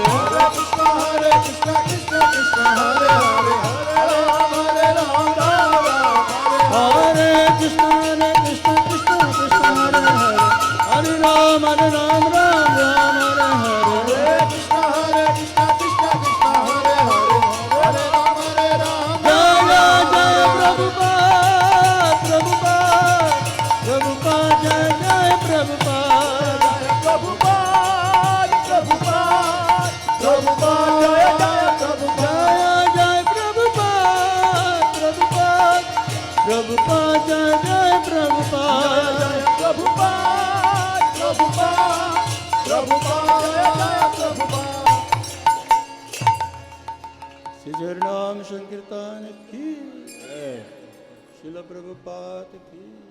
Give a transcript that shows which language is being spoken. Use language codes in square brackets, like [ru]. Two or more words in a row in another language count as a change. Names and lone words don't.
[sa] Hare Krishna, Krishna Krishna, Hare Hare, Hare Rama, Rama Rama, Hare Krishna, Krishna Krishna, Hare Hare, Hare Rama, Rama Rama, Hare Krishna, Krishna Krishna, Hare Hare, Hare Rama, Rama Rama. Jai Prabhupada, Prabhupada, Prabhupada, Jai Prabhupada, Prabhupada, Prabhupada, Prabhupada, Jai Prabhupada, Jai Prabhupada, Prabhupada, Prabhupada, Jai Prabhupada, Prabhupada, Prabhupada, Prabhupada, Jai Prabhupada. [hi] श्री हरिनाम संकीर्तन की, श्रील प्रभुपाद की।